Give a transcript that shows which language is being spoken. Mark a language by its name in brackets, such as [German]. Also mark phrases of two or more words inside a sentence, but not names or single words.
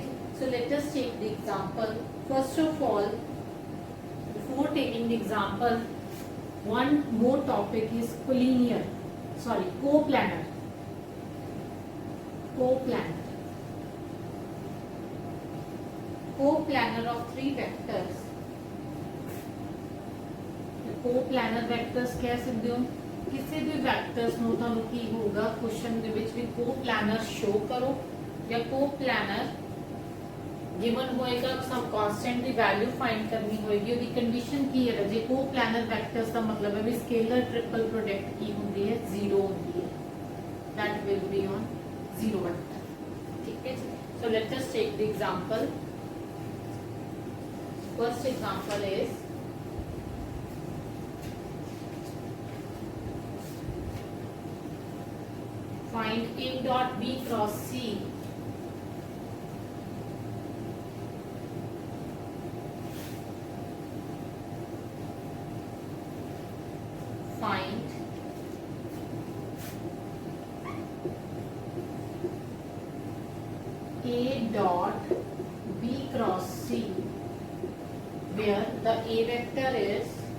[English] So let us take the example. First of all, before taking the example, one more topic is coplanar. Coplanar of three vectors. coplanar vectors [Punjabi] ਕਹਿ ਸਕਦੇ ਹੋ ਕਿਸੇ ਵੀ ਵੈਕਟਰਸ ਨੂੰ ਤੁਹਾਨੂੰ ਕੀ ਹੋਊਗਾ ਕੁਐਸਚਨ ਦੇ ਵਿੱਚ ਵੀ [English] coplanar show [Punjabi] ਕਰੋ ਜਾਂ [English] coplanar given [Punjabi] ਹੋਏਗਾ [English] some constant [Punjabi] ਦੀ [English] value find [Punjabi] ਕਰਨੀ ਹੋਏਗੀ ਉਹਦੀ ਕੰਡੀਸ਼ਨ ਕੀ ਹੈ ਜੇ [English] coplanar vectors [Punjabi] ਦਾ ਮਤਲਬ ਹੈ ਵੀ [English] scalar triple product [Punjabi] ਕੀ ਹੁੰਦੀ ਹੈ ਜ਼ੀਰੋ ਹੁੰਦੀ ਹੈ [English] that will be on zero vector. [Hindi] ठीक है, [English] so let us take the example. First example is find A dot B cross C find A dot B cross C where the A vector is,